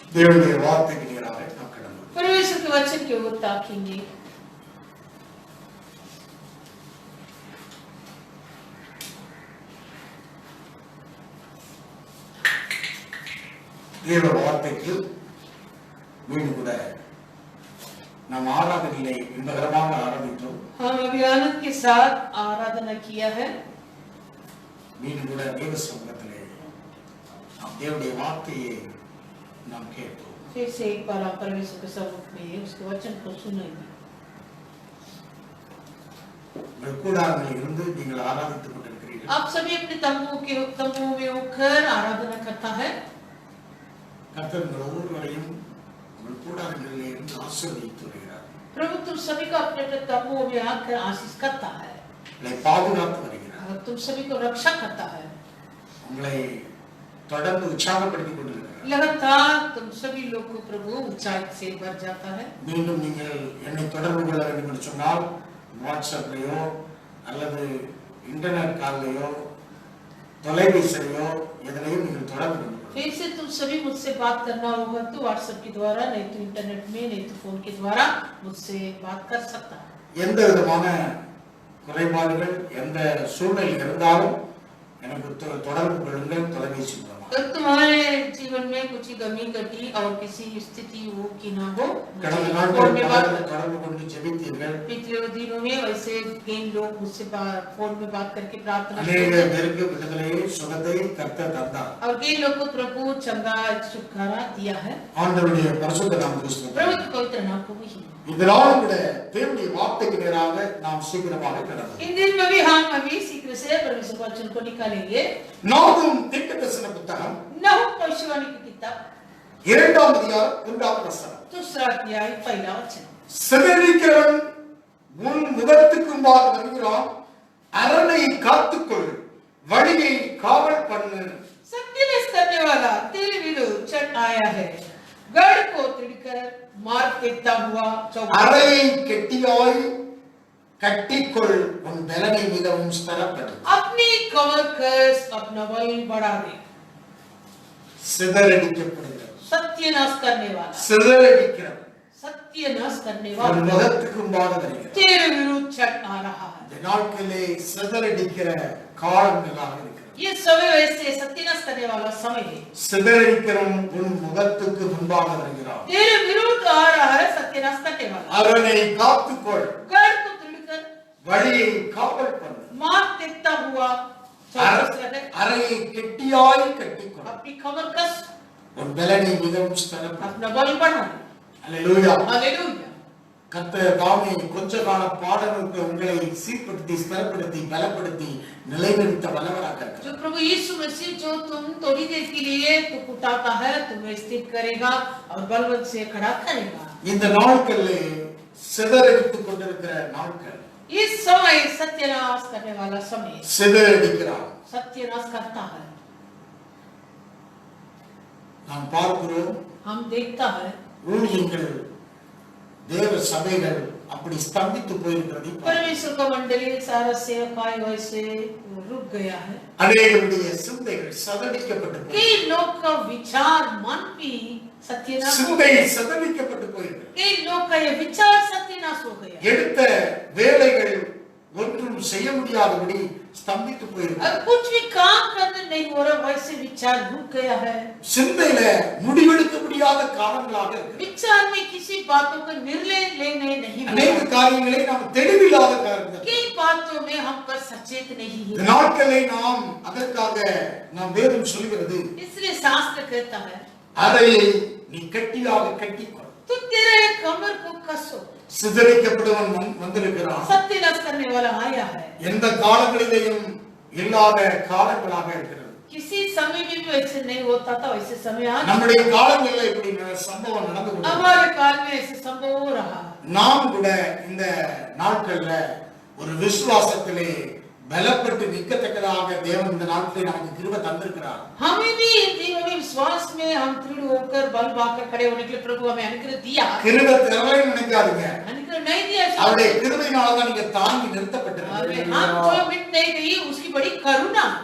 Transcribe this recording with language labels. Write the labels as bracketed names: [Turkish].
[Tamil] தேவனுடைய வார்த்தைக்கு நேராக நாம் கடந்து [Hindi] परमेश्वर के वचन की ओर ताकेंगे। [Tamil] தேவ வார்த்தைக்கு மீண்டும் கூட நாம் ஆராதனையை இன்பகரமாக ஆரம்பித்தோம்। [Hindi] हम अभी आनंद के साथ आराधना किया है। [Tamil] மீண்டும் கூட தேவ சமூகத்திலே நாம் தேவனுடைய வார்த்தையை நாம் கேட்டோம்। [Hindi] फिर से एक बार आप परमेश्वर के सम्मुख में उसके वचन को सुनेंगे। [Tamil] உங்கள் கூடாரங்களில் இருந்து நீங்கள் ஆராதித்துக் கொண்டிருக்கிறீர்கள்। [Hindi] आप सभी अपने तंबुओं में होकर आराधना करता है। [Tamil] கர்த்தர் உங்கள் ஒவ்வொருவரையும் உங்கள் கூடாரங்களில் இருந்து ஆசீர்வதித்து வருகிறார்। [Hindi] प्रभु तुम सभी को अपने तंबुओं में आकर आशीष करता है, [Tamil] உங்களை பாதுகாத்து வருகிறார்। [Hindi] और तुम सभी को रक्षा करता है, [Tamil] உங்களை தொடர்ந்து உற்சாகப்படுத்திக் கொண்டிருக்கிறார்। [Hindi] लगातार तुम सभी लोग को प्रभु ऊंचाई से भर जाता है। [Tamil] மீண்டும் நீங்கள் என்னை தொடர்பு கொள்ள வேண்டும் என்று சொன்னால் வாட்ஸ்அப்லயோ அல்லது இன்டர்நெட் கால்லையோ தொலைபேசியிலோ எதிலையும் நீங்கள் தொடர்பு கொள்ள [Hindi] फिर से तुम सभी मुझसे बात करना होगा तो व्हाट्सएप के द्वारा, नहीं तो इंटरनेट में, नहीं तो फोन के द्वारा मुझसे बात कर सकता है। [Tamil] எந்த விதமான குறைபாடுகள் எந்த சூழ்நிலை இருந்தாலும் எனக்கு தொடர்பு கொள்ளுங்கள் தொலைபேசி மூலமாக। [Hindi] तो तुम्हारे जीवन में कुछ कमी घटी और किसी स्थिति हो कि ना हो, [Tamil] கடந்த [Hindi] फोन [Tamil] நாட்களில் [Hindi] में बात [Tamil] தொடர்பு கொண்டு ஜெபித்தீர்கள்। [Hindi] पिछले दिनों में वैसे कई लोग मुझसे फोन में बात करके प्रार्थना [Tamil] अनेक பேருக்கு விடுதலையை சுகத்தை கர்த்தர் தந்தார்। [Hindi] और कई लोग को प्रभु चंगा छुटकारा दिया है। [Tamil] ஆண்டவருடைய பரிசுத்த நாமத்துக்கு ஸ்தோத்திரம்। [Hindi] प्रभु के पवित्र नाम को भी [Tamil] இதனால் கூட தேவனுடைய வார்த்தைக்கு நேராக நாம் சீக்கிரமாக கடந்து [Hindi] इन दिन में भी हम अभी शीघ्र से परमेश्वर वचन को निकालेंगे। [Tamil] நாகும் தீர்க்கதரிசன புத்தகம் [Hindi] नहूम भविष्यवाणी की किताब [Tamil] 2ஆம் அதிகாரம் 1ஆம் வசனம்। [Hindi] दूसरा अध्याय पहला वचन। [Tamil] சிதறிக்கிறவன் உன் முகத்துக்கு முன்பாக வருகிறான், அரணையை காத்துக்கொள், வழியை காவல் பண்ணு। [Hindi] सत्यानाश करने वाला तेरे विरुद्ध चढ़ आया है, गढ़ को तोड़कर मार फेंकता हुआ चौक। [Tamil] அறையை கெட்டியாய் கட்டிக்கொள், உன் பலனை மிகவும் ஸ்திரப்படு। [Hindi] अपनी कमर कस अपना बल बढ़ा दे। [Tamil] சிதறடிக்கப்படுகிறது, [Hindi] सत्यानाश करने वाला, [Tamil] சிதறடிக்கிறது [Hindi] सत्यानाश करने [Tamil] உன் [Hindi] वाला [Tamil] முகத்துக்கு முன்பாக வருகிறது। [Hindi] तेरे विरुद्ध चढ़ आ रहा है। [Tamil] இந்த நாட்களிலே சிதறடிக்கிற காலங்களாக இருக்கிறது। [Hindi] ये समय वैसे सत्यानाश करने वाला समय है। [Tamil] சிதறடிக்கிறவன் உன் முகத்துக்கு முன்பாக வருகிறான், [Hindi] तेरे विरुद्ध आ रहा है सत्यानाश करने वाला। [Tamil] அரணையை காத்துக்கொள், [Hindi] गढ़ को तोड़कर [Tamil] வழியை காவல் பண்ணு। [Hindi] मार फेंकता हुआ चौकस रहे। [Tamil] அறையை கெட்டியாய் கட்டிக்கொள், [Hindi] अपनी कमर कस [Tamil] உன் பலனை மிகவும் ஸ்திரப்படு। [Hindi] अपना बल बढ़ा दे। [Tamil] அல்லேலூயா। [Hindi] हालेलुया। [Tamil] கர்த்தர் தாமே கொஞ்ச கால பாடலுக்கு உங்களை சீர்படுத்தி ஸ்திரப்படுத்தி பலப்படுத்தி நிலைநிறுத்த வல்லவராக இருக்கிறார்। [Hindi] जो प्रभु यीशु मसीह जो तुम थोड़ी देर के लिए तो कुटाता है, तुम्हें स्थिर करेगा और बलवंत से खड़ा करेगा। [Tamil] இந்த நாட்களிலே சிதறடித்துக் கொண்டிருக்கிற நாட்கள், [Hindi] इस समय सत्यानाश करने वाला समय, [Tamil] சிதறடிக்கிறார்। [Hindi] सत्यानाश करता है। [Tamil] நாம் பார்க்கிறோம், [Hindi] हम देखता है [Tamil] ஊழியங்கள் தேவ சபைகள் அப்படி ஸ்தம்பித்து போயிருக்கிறது। [Hindi] परमेश्वर का मंडली सारा सेवकाई वैसे रुक गया है। [Tamil] அநேகருடைய சிந்தைகள் சதடிக்கப்பட்டு போய், [Hindi] कई लोग का विचार मन भी सत्यानाश हो [Tamil] சிந்தை [Hindi] गया। [Tamil] சதடிக்கப்பட்டு போயிருக்கிறது। [Hindi] कई लोग का ये विचार सत्यानाश हो गया। [Tamil] எடுத்த வேலைகள் ஒன்றும் செய்ய முடியாதபடி ஸ்தம்பித்து போயிருக்கிறது। [Hindi] अब कुछ भी काम करने नहीं हो रहा, वैसे विचार रुक गया है। [Tamil] சிந்தையில முடிவெடுக்க முடியாத காலங்களாக இருக்கு। [Hindi] विचार में किसी बातों का निर्णय लेने नहीं [Tamil] அநேக [Hindi] मिला। [Tamil] காரியங்களை நாம் தெளிவில்லாத காரியங்கள், [Hindi] कई बातों में हम पर सचेत नहीं [Tamil] இந்த [Hindi] है। [Tamil] நாட்களை நாம் அதற்காக நாம் வேதம் சொல்கிறது, [Hindi] इसलिए शास्त्र कहता है [Tamil] அறையை நீ கட்டியாக கட்டிக்கொள்। [Hindi] तो तेरे कमर को कसो। [Tamil] சிதறிக்கப்படுவன் வந்திருக்கிறான்। [Hindi] सत्यानाश करने वाला आया है। [Tamil] எந்த காலங்களிலேயும் இல்லாத காலங்களாக இருக்கிறது। [Hindi] किसी समय में भी वैसे नहीं होता था, वैसे समय आज [Tamil] நம்முடைய காலங்களில் இப்படி சம்பவம் நடந்து கொண்டிருக்கிறது। [Hindi] हमारे काल में ऐसे संभव हो रहा है। [Tamil] நாம் கூட இந்த நாட்கள்ல ஒரு விசுவாசத்திலே பலப்பட்டு நிற்கத்தக்கதாக தேவன் இந்த நாட்களை நமக்கு கிருபை தந்திருக்கிறார்। [Hindi] हमें भी इन दिनों में विश्वास में हम दृढ़ होकर बल पाकर खड़े होने के लिए प्रभु हमें अनुग्रह दिया। [Tamil] கிருபை தரலை நினைக்காதீங்க, [Hindi] अनुग्रह नहीं दिया, [Tamil] அவருடைய கிருபையினால தான் நீங்க தாங்கி நிறுத்தப்பட்டிருக்கீங்க। [Hindi] हम जो मिट नहीं गई उसकी बड़ी करुणा।